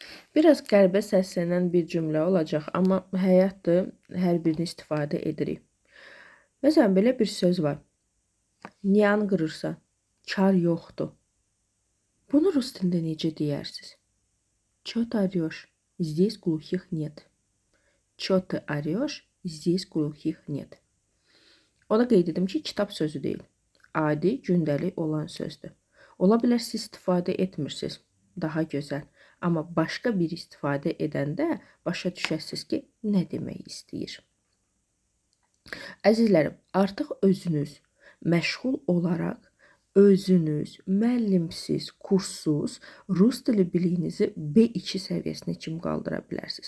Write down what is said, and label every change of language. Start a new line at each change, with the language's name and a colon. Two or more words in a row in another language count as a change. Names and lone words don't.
Azerbaijani: Biraz qəribə səslənən bir cümlə olacaq, amma həyatdır, hər birini istifadə edirik. Məsələn, belə bir söz var. Niyan qırırsan? Kar yoxdur. Bunu rus dilində necə deyərsiniz?
Russian: Чё ты орёшь? Здесь глухих нет. Чё ты орёшь? Здесь глухих нет.
Azerbaijani: Ona qeyd edim ki, kitab sözü deyil. Adi, gündəlik olan sözdür. Ola bilər siz istifadə etmirsiniz. Daha gözəl. Amma başqa bir istifadə edəndə başa düşəsiniz ki, nə demək istəyir. Əzizlərim, artıq özünüz məşğul olaraq özünüz müəllimsiz, kurssuz rus dili biliyinizi B2 səviyyəsinə kimi qaldıra bilərsiniz.